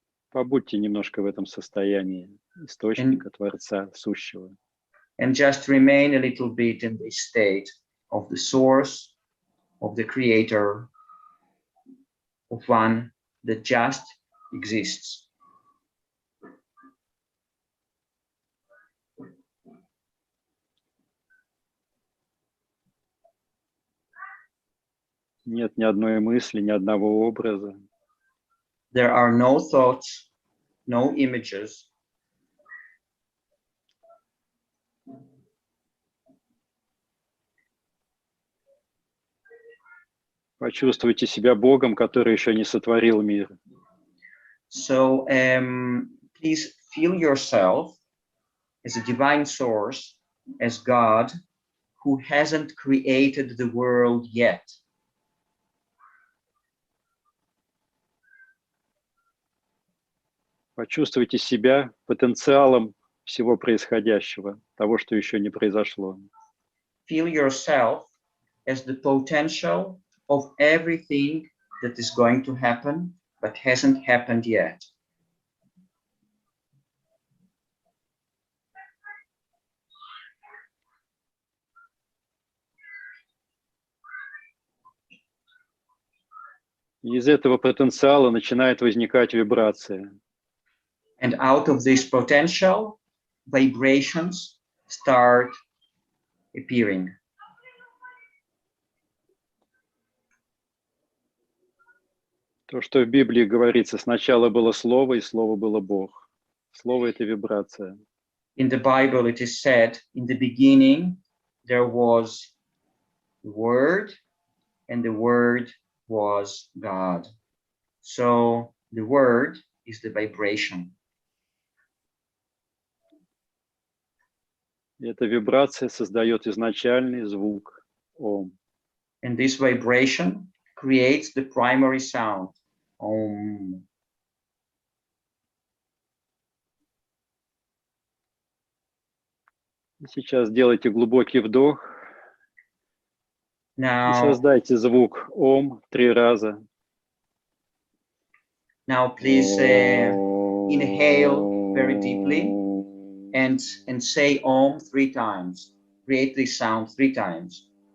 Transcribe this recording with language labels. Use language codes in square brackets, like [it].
[ru] Побудьте немножко в этом состоянии источника, Творца, Сущего. [en] And just remain a little bit in this state of the source, of the creator, of one that just exists. [ru] Нет ни одной мысли, ни одного образа. [en] There are no thoughts, no images. [ru] Почувствуйте себя Богом, который еще не сотворил мир. [en] So please feel yourself as a divine source, as God who hasn't created the world yet. [ru] Почувствуйте себя потенциалом всего происходящего, того, что еще не произошло. [en] Feel yourself as the potential of everything that is going to happen, but hasn't happened yet. [ru] И из этого потенциала начинает возникать вибрация. [en] And out of this potential, vibrations start appearing. [ru] То, что в Библии говорится, сначала было Слово, и Слово было Бог. Слово — это вибрация. [en] In the Bible, it is said, in the beginning, there was the Word, and the Word was God. So the Word is the vibration. [ru] И эта вибрация создает изначальный звук Ом. [en] And this vibration creates the primary sound, Om. [ru] Сейчас делайте глубокий вдох и создайте звук Ом 3 раза. [en] Now please inhale very deeply. and say Om 3 times. Create this sound 3 times.